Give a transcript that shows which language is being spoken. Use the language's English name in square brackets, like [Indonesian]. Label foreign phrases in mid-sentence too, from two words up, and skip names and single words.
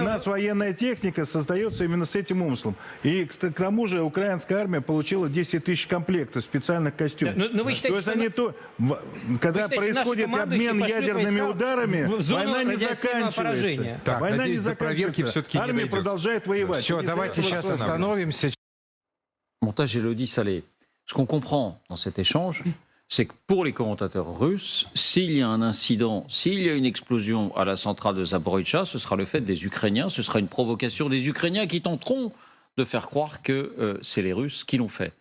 [Russian] нас военная техника создается именно с этим умыслом. И к тому же украинская армия получила 10 тысяч комплектов специальных костюмов. Но вы считаете, то есть что они когда считаете, происходит наши командующие обмен пошлют ядерными войска ударами, в зону война не радиоактивного заканчивается. поражения? Так, Война надеюсь, не до проверки заканчивается. все-таки не Армия дойдет. продолжает воевать. Все, И давайте для этого сейчас остановимся. [French] Montage Élodie Salé. Ce qu'on comprend dans cet échange, c'est que pour les commentateurs russes, s'il y a un incident, s'il y a une explosion à la centrale de Zaporizhzhia, ce sera le fait des Ukrainiens, ce sera une provocation des Ukrainiens qui tenteront de faire croire que c'est les Russes qui l'ont fait.